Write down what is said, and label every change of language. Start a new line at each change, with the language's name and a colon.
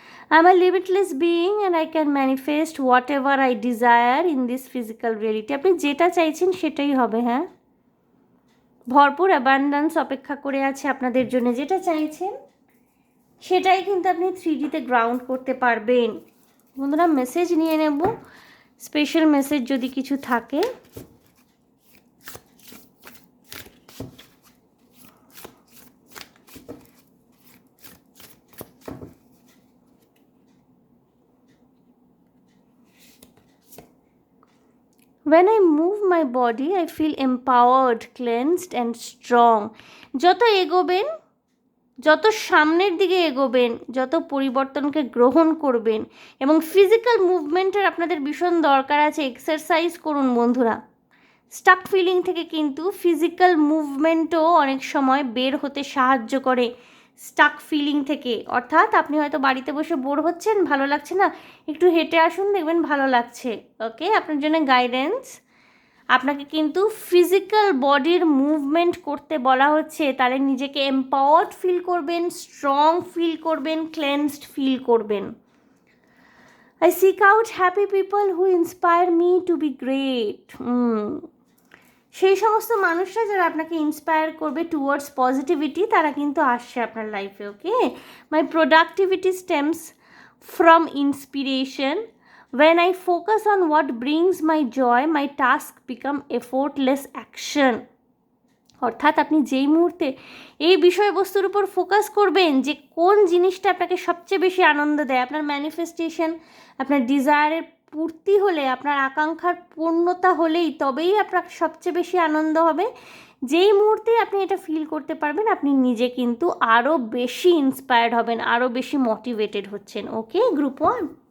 English: I'm a limitless being and I can manifest whatever I desire in this physical reality.
Bangla: আপনি যেটা চাইছেন সেটাই হবে, হ্যাঁ। ভরপুর অ্যাবান্ডেন্স অপেক্ষা করে আছে আপনাদের জন্য। যেটা চাইছেন সেটাই কিন্তু আপনি 3Dতে গ্রাউন্ড করতে পারবেন বন্ধুরা। মেসেজ নিয়ে নেব, স্পেশাল মেসেজ যদি কিছু থাকে।
English: When I move my body, I feel empowered, cleansed and strong.
Bangla: যত এগোবেন, যত সামনের দিকে এগোবেন, যত পরিবর্তনকে গ্রহণ করবেন, এবং ফিজিক্যাল মুভমেন্টের আপনাদের ভীষণ দরকার আছে। এক্সারসাইজ করুন বন্ধুরা। স্টাক ফিলিং থেকে কিন্তু ফিজিক্যাল মুভমেন্টও অনেক সময় বের হতে সাহায্য করে স্টাক ফিলিং থেকে। অর্থাৎ আপনি হয়তো বাড়িতে বসে বোর হচ্ছেন, ভালো লাগছে না, একটু হেঁটে আসুন, দেখবেন ভালো লাগছে, ওকে। আপনার জন্য গাইডেন্স, আপনাকে কিন্তু ফিজিক্যাল বডির মুভমেন্ট করতে বলা হচ্ছে। তাহলে নিজেকে এম্পাওয়ার্ড ফিল করবেন, স্ট্রং ফিল করবেন, ক্লেন্সড ফিল করবেন।
English: I seek out happy people who inspire me to be great.
Bangla: সেই সমস্ত মানুষরা যারা আপনাকে ইন্সপায়ার করবে
English: towards positivity,
Bangla: তারা কিন্তু আসছে আপনার লাইফে, ওকে।
English: My productivity stems from inspiration. When I focus on what brings my joy, my task become effortless action.
Bangla: অর্থাৎ আপনি যেই মুহূর্তে এই বিষয়বস্তুর উপর ফোকাস করবেন যে কোন জিনিসটা আপনাকে সবচেয়ে বেশি আনন্দ দেয়, আপনার ম্যানিফেস্টেশন, আপনার ডিজায়ারের পূর্তি হলে, আপনার আকাঙ্ক্ষার পূর্ণতা হলেই তবেই আপনার সবচেয়ে বেশি আনন্দ হবে। যেই মুহূর্তে আপনি এটা ফিল করতে পারবেন, আপনি নিজে কিন্তু আরও বেশি ইন্সপায়ার্ড হবেন, আরও বেশি মোটিভেটেড হচ্ছেন, ওকে। গ্রুপ 1।